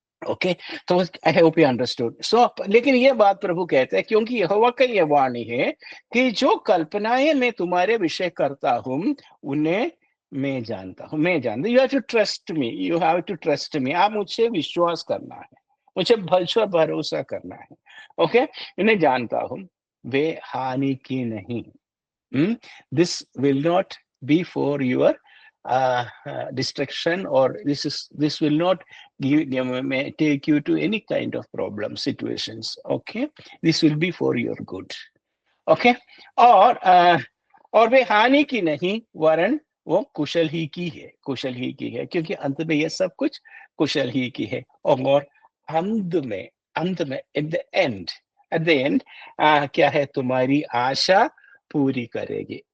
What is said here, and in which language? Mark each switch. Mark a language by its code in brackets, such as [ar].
[en] Okay, तो I hope you understood. So [hi] लेकिन ये बात प्रभु कहते हैं, क्योंकि यहोवा का ये वाणी है कि जो कल्पनाएं मैं तुम्हारे विषय करता हूं उन्हें मैं जानता। [en] you have to trust me, [hi] आप मुझसे विश्वास करना है, मुझे भरोसा करना है। ओके, इन्हें जानता हूं, वे हानि की नहीं। [en] This will not be for your distraction, or this will not may take you to any kind of problem situations. Okay, this will be for your good. [hi] Okay, और और वे हानि की नहीं, वरन वो कुशल ही की है, क्योंकि अंत में ये सब कुछ कुशल ही की है। और अंत में [en] at the end [hi] क्या है, तुम्हारी आशा पूरी करेगी।